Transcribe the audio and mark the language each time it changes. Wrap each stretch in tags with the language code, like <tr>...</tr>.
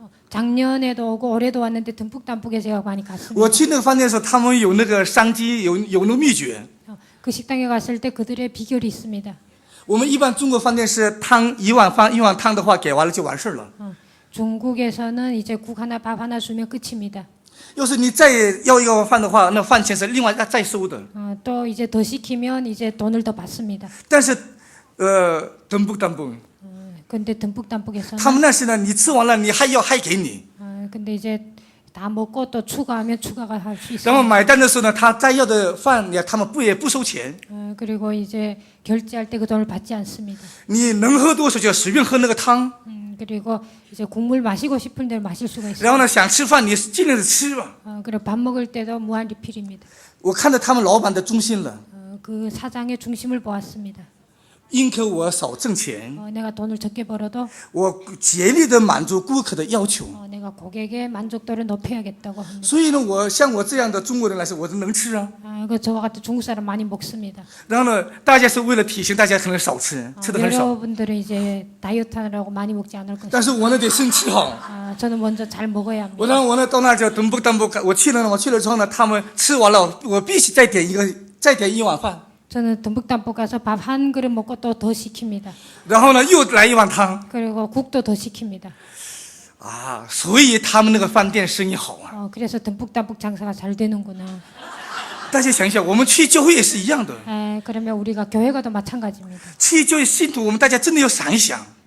<ko>작년에도 오고 올해도 왔는데 듬뿍담뿍에 제가 많이 갔습니다.</ko> <zh>我去那个饭店的时候，他们有那个商机，有那个秘诀。</zh> <ko>그 식당에 갔을 때 그들의 비결이 있습니다.</ko> <zh>我们一般中国饭店是汤一碗汤的话，给完了就完事了。</zh> <ko>중국에서는 이제 국 하나 밥 하나 주면 끝입니다.</ko> <zh>要是你再要一个饭的话，那饭钱是另外再收的。</zh> <ko>또 이제 더 시키면 이제 돈을 더 받습니다.</ko> <zh>但是덤북</zh> <ko>근데 듬뿍담뿍에서는</ko> <zh>他们那是呢，你吃完了你还给你，</zh> <ko>근데 이제 다 먹고 또 추가하면 추가가 할 수</ko> <zh>然后</zh> <ko>있습니다.</ko> <zh>买单的时候呢，他再要的饭他们也不收钱，</zh> <ko>그리고 이제 결제할 때 그 돈을 받지 않습니다.</ko> <zh>你能喝多少就随便喝那个汤，</zh> <ko>그리고 이제 국물 마시고 싶은 대로 마실 수가</ko> <zh>然</zh> <ko>있어요.</ko> <zh>后呢想吃饭你尽量的吃吧。</zh> <ko>그리고 밥 먹을 때도 무한 리필입니다.</ko> <zh>我看到他们老板的忠心了，</zh> <ko>그 사장의 중심을 보았습니다.</ko> <zh>宁可我少挣钱，</zh> <ko>내가 돈을 적게 벌어도</ko> <zh>我竭力的满足顾客的要求。</zh> <ko>내가 고객의 만족도를 높여야겠다고 합니다.</ko> <zh>所以呢，像我这样的中国人来说，我能吃啊。</zh> <ko>저와 같은 중국 사람 많이 먹습니다.</ko> <zh>然后呢，大家是为了体型，大家可能少吃，吃的很少。</zh> <ko>여러분들은 이제 다이어트 하느라고 많이 먹지 않을</ko> <zh>但是我呢得先吃好。</zh> <ko>저는 먼저 잘 먹어야 합니다.</ko> <zh>我呢到那就等不，我去了之后呢，他们吃完了，我必须再点一碗饭，</zh> <ko>저는 듬뿍담뿍 가서 밥 한 그릇 먹고 또 더 시킵니다.</ko> <zh>然后呢又来一碗汤</zh> <ko>그리고 국도 더 시킵니다.</ko> <zh>啊，所以他们那个饭店生意好啊。</zh> <ko>그래서 듬뿍담뿍 장사가 잘 되는구나.</ko> <zh>大家想一想，我们去教会也是一样的，</zh> <ko>그러면 우리가 교회 가도 마찬가지입니다.</ko> <zh>去教会信徒，我们大家真的要想一想，</zh>